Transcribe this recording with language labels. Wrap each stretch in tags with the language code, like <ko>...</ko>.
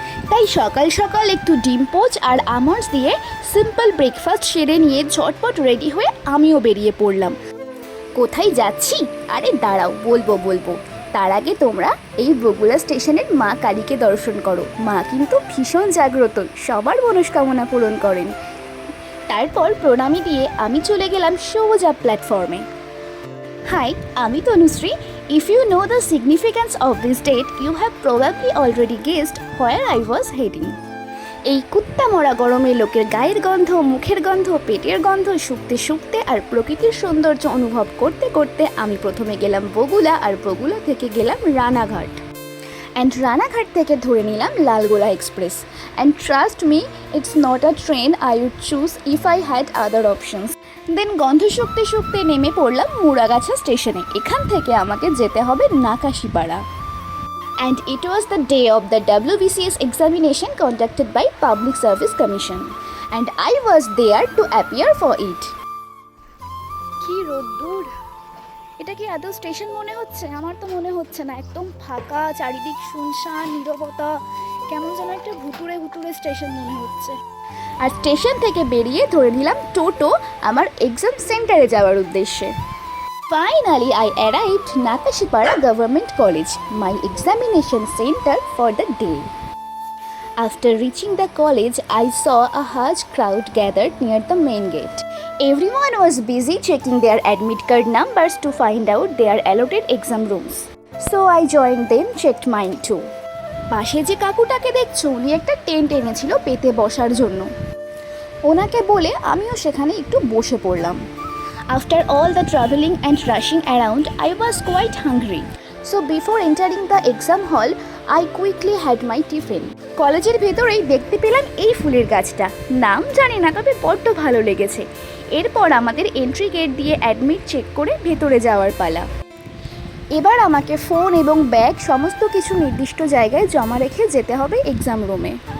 <bn>তাই সকাল সকাল একটু ডিম পোচ আর আমন্ডস দিয়ে সিম্পল ব্রেকফাস্ট সেরে নিয়ে ঝটপট রেডি হয়ে আমিও বেরিয়ে পড়লাম। কোথায় যাচ্ছি? আরে দাঁড়াও, বলবো। তার আগে তোমরা এই বগুলা স্টেশনের মা কালীকে দর্শন করো। মা কিন্তু ভীষণ জাগ্রত, সবার মনস্কামনা পূরণ করেন। তারপর প্রণামী দিয়ে আমি চলে গেলাম সোজা প্ল্যাটফর্মে। হাই, আমি Tanushree.</bn> <en>If you know the significance of this date, you have probably already guessed where I was heading.</en> <bn>এই কুত্তা মরা গরমে লোকের গায়ের গন্ধ, মুখের গন্ধ, পেটের গন্ধ শুকতে শুকতে আর প্রকৃতির সৌন্দর্য অনুভব করতে করতে আমি প্রথমে গেলাম বগুলা, আর বগুলা থেকে গেলাম রানাঘাট।</bn> <en>and</en> <bn>রানাঘাট থেকে ধরে নিলাম Lalgola express.</bn> <en>And trust me, it's not a train I would choose if I had other options.</en> <bn>দেন গন্ধ শুকতে শুকতে নেমে পড়লাম মুড়াগাছা স্টেশনে। এখান থেকে আমাকে যেতে হবে Nakashipara.</bn> <en>And it was the day of the WBCS examination conducted by Public Service Commission, and I was there to appear for it.</en> <bn>কি রোদ্দুর! এটা কি আদৌ স্টেশন মনে হচ্ছে? আমার তো মনে হচ্ছে না, একদম ফাঁকা, চারিদিক শুনশান, নীরবতা, কেমন যেন একটা ভুতুড়ে স্টেশন মনে হচ্ছে। আর স্টেশন থেকে বেরিয়ে ধরে নিলাম টোটো আমার এক্সাম সেন্টারে যাওয়ার উদ্দেশ্যে।</bn> <en>Finally, I arrived Nakashipara Government College, my examination center for the day. After reaching the college, I saw a huge crowd gathered near the main gate. Everyone was busy checking their admit card numbers to find out their allotted exam rooms. So I joined them, checked mine too.</en> <bn>পাশে যে কাকুটাকে দেখছো, উনি একটা tent এনেছিল পেতে বসার জন্য। ওনাকে বলে আমিও সেখানে একটু বসে পড়লাম।</bn> <en>After all the traveling and rushing around, I was quite hungry. So before entering the exam hall, I quickly had my tiffin.</en> <bn>কলেজের ভেতরেই দেখতে পেলাম এই ফুলের গাছটা। নাম জানি না, তবে বড্ড ভালো লেগেছে। এরপর আমাদের এন্ট্রি গেট দিয়ে অ্যাডমিট চেক করে ভেতরে যাওয়ার পালা। এবার আমাকে ফোন এবং ব্যাগ সমস্ত কিছু নির্দিষ্ট জায়গায় জমা রেখে যেতে হবে এক্সাম রুমে।</bn>